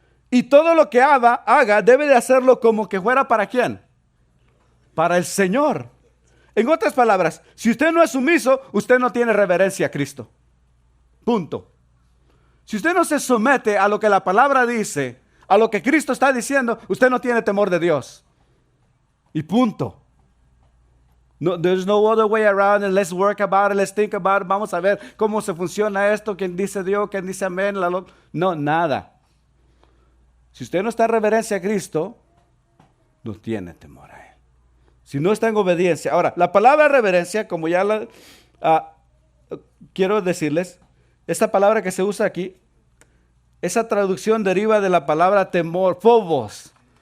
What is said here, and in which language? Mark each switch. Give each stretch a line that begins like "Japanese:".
Spanish: Y todo lo que haga debe de hacerlo como que fuera ¿para quién? Para el Señor. En otras palabras, si usted no es sumiso, usted no tiene reverencia a Cristo. Punto. Si usted no se somete a lo que la palabra dice, a lo que Cristo está diciendo, usted no tiene temor de Dios. Y punto.
English: No, there's no other way around it. Let's work about it, let's think about it.
Spanish: Vamos a ver cómo se funciona esto, quién dice Dios, quién dice amén. No, nada. Si usted no está en reverencia a Cristo, no tiene temor a Él. Si no está en obediencia. Ahora, la palabra reverencia, como ya quiero decirles, esta palabra que se usa aquí, esa traducción deriva de la palabra temor, phobos.